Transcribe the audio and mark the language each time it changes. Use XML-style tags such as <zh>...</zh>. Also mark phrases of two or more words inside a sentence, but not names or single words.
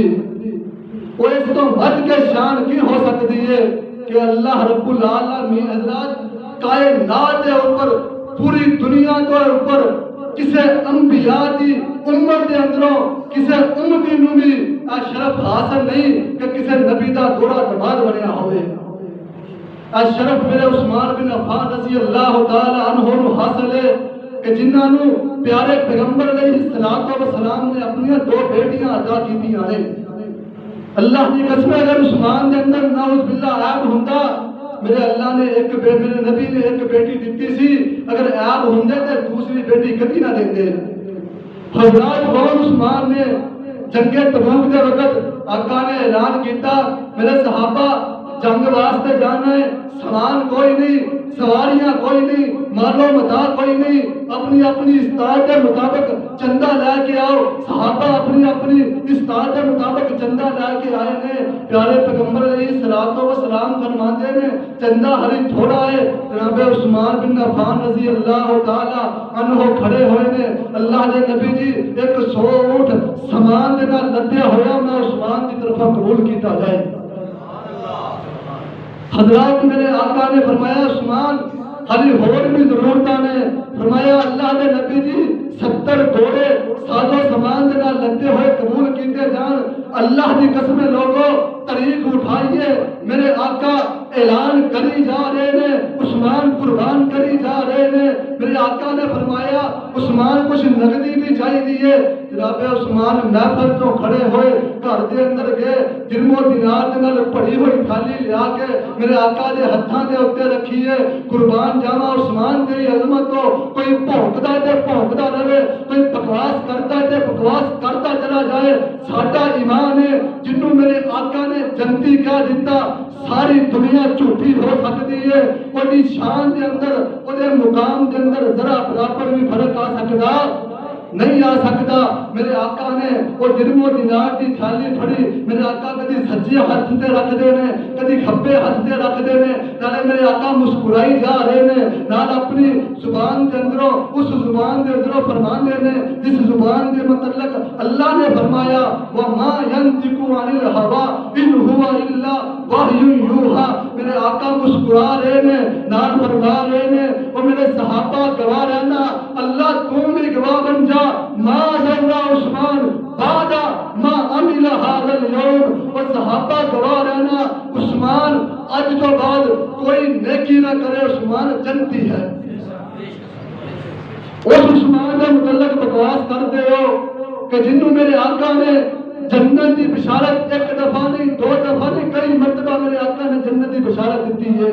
<pa>وہ اس تو بڑھ کے شان کی ہو سکتی ہے کہ اللہ</pa> <ar>رب العالمین</ar> <pa>حضرات کائنات کے اوپر پوری دنیا کے اوپر کسے انبیاء دی امت دے اندروں کسے امتی نو بھی شرف حاصل نہیں کہ کسے نبی دا دوڑا دماد بنیا ہوئے۔ شرف میرے عثمان بن عفان</pa> <ar>رضی اللہ تعالی عنہ</ar> <pa>نو حاصل ہے کہ جنہاں نو پیارے پیغمبر</pa> <ar>علیہ الصلوۃ والسلام</ar> <pa>نے اپنی دو بیٹیاں عطا کیتیاں نے۔ اللہ کی قسم اگر عثمان دے اندر</pa> <ar>نعوذ باللہ</ar> <pa>عیب ہوندا، میرے اللہ نے میرے نبی نے ایک بیٹی دیتی سی، اگر عیب ہوندے تے دوسری بیٹی کدی نہ دیندے۔ حضرات غور عثمان نے جنگ تبوک دے وقت آقا نے اعلان کیتا میرے صحابہ جنگ واسطے جانا ہے، سامان کوئی نہیں، سواریاں کوئی نہیں، مال و متاع کوئی نہیں، اپنی اپنی استطاعت کے مطابق چندہ لے کے آؤ۔</pa> <ur>صحابہ اپنی اپنی استطاعت کے مطابق چندہ لے کے آئے ہیں۔</ur> <pa>پیارے پیغمبر</pa> <ar>علیہ الصلوۃ والسلام</ar> <pa>فرماتے ہیں چندہ ہری تھوڑا ہے، جناب عثمان بن عفان</pa> <ar>رضی اللہ تعالی عنہ</ar> <pa>کھڑے ہوئے نے، اللہ دے نبی جی 100 اونٹ سامان دے نال لدیا ہویا میں عثمان کی طرف قبول کیتا جائے۔ حضرات میرے آقا نے فرمایا عثمان ہری اور بھی ضرورتاں نے، فرمایا اللہ دے نبی جی 70 گھوڑے ساز و سامان دے نال لدے ہوئے قبول کیتے جان۔ اللہ دی قسم لوگوں طریق اٹھائیے، میرے آقا اعلان کری جا رہے نے، عثمان قربان کری جا رہے نے۔</pa> <ur>میرے آقا نے فرمایا عثمان کچھ نقدی بھی چاہیے۔</ur> <pa>جناب عثمان محفل تو کھڑے ہوئے گھر دے اندر گئے، درم و دینار دے نال پڑی ہوئی تھالی لیا کے میرے آقا دے ہتھاں دے اوتے رکھیے، قربان جاواں عثمان دی عظمت تو کوئی بھونکدا تے بھونکدا رہے، کوئی بکواس کرتا تے بکواس کرتا چلا جائے۔ ساڈا ایمان ہے جنوں میرے آقا نے جنتی کہہ دیتا، ساری دنیا جھوٹی ہو سکتی ہے، وہی شان دے اندر وہدے مقام دے اندر ذرا برابر بھی فرق آ سکدا نہیں آ سکتا.</pa> <ur>میرے آقا نے وہ درم و دینار کی تھالی پھڑی.</ur> <pa>میرے آقا کدی سجے ہاتھ تے رکھ دے نے, کدی کھبے ہاتھ تے رکھ دے نے. نالے میرے آقا مسکرائی جا رہے نے, نال اپنی زبان کے اندروں اس زبان کے اندروں فرماندے نے جس زبان کے متعلق اللہ نے فرمایا</pa> <ar>وَمَا يَنْطِقُ عَنِ الْهَوَىٰ إِنْ هُوَ إِلَّا وَحْيٌ يُوحَىٰ.</ar> <pa>میرے آقا مسکرا رہے نے, نال فرما رہے نے, وہ میرے صحابہ گواہ رہنا, اللہ تم بھی گواہ بن جا.</pa> <ar>ما ضر عثمان بعد ما عمل هذا اليوم.</ar> <ur>اور صحابہ گواہ رہنا, عثمان آج تو بعد کوئی نیکی نہ کرے, عثمان جنتی ہے. اس عثمان کے متعلق بکواس کرتے ہو کہ جنہوں میرے آقا نے جنت کی بشارت ایک دفعہ نہیں, دو دفعہ نہیں, کئی مرتبہ میرے آقا نے جنت کی بشارت دیتی ہے.</ur>